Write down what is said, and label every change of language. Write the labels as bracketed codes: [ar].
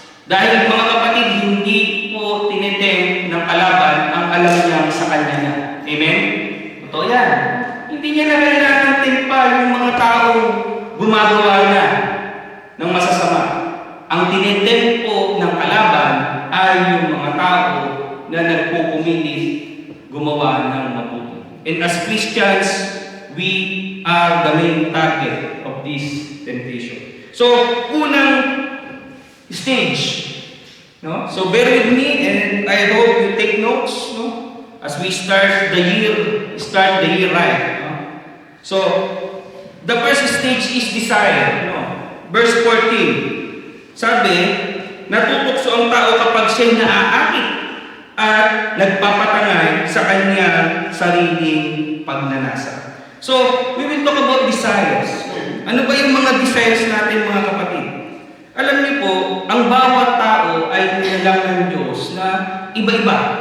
[tl] Dahil mga kapatid, hindi po tinitem ng kalaban ang alam niya sa kanya na. Amen? Totoo yan. Hindi niya na kailangan tempa yung mga taong gumagawa na ng masasama. Ang tinitem po ng kalaban ay yung mga tao na nagpupumilit gumawa ng mabuti. [en] And as Christians, we are the main target of this temptation. [tl] So, unang stage. No? [en] So, bear with me and I hope you take notes, no? As we start the year right. No? So, the first stage is desire. No? Verse 14. [tl] Sabi, natutukso ang tao kapag siya'y naaakit at nagpapatangay sa kanyang sariling pagnanasa. [en] So, we will talk about desires. [tl] Ano ba yung mga desires natin mga kapatid? Alam niyo po, ang bawat tao ay nilalang ng Diyos na iba-iba.